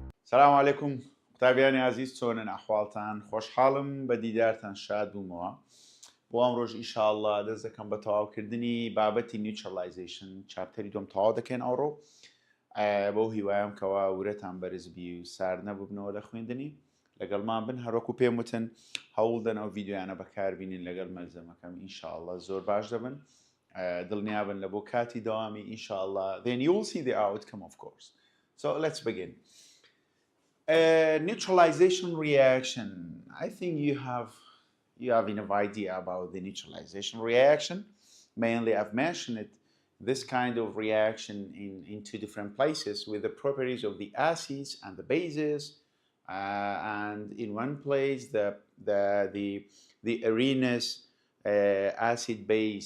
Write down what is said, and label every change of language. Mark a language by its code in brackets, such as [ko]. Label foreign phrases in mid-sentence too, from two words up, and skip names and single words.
[ckb] سلام علیکم قوتابیانی عزیز چۆنن ئەحواڵتان خۆشحاڵم بە دیدارتان شاد بوومەوە بۆ ئەم ڕۆژ ئینشاءالله دەست دەکەم بە تەواوکردنی بابەتی نیوترالایزیشن چاپتەری دوم تەواو دەکەین ئەوڕۆ بۆ هیوایەم کەوا ورەتان بەرزبی و سار نەبووبنەوە لە خوێندنی لەگەڵمان بن هەروەکو پێم وتن هەوڵدەن ئەو ڤیدیۆیانە بەکاربینین لەگەڵ مەلزەمەکەم ئینشاءالله زۆر باش دەبن دڵنیابن لە بۆ کاتی دەوامی ئینشاءالله [en] then you will see the outcome of course so let's begin. Neutralization reaction. I think you have enough idea about the neutralization reaction. Mainly, I've mentioned it. This kind of reaction in two different places with the properties of the acids and the bases, and in one place the arenas acid base.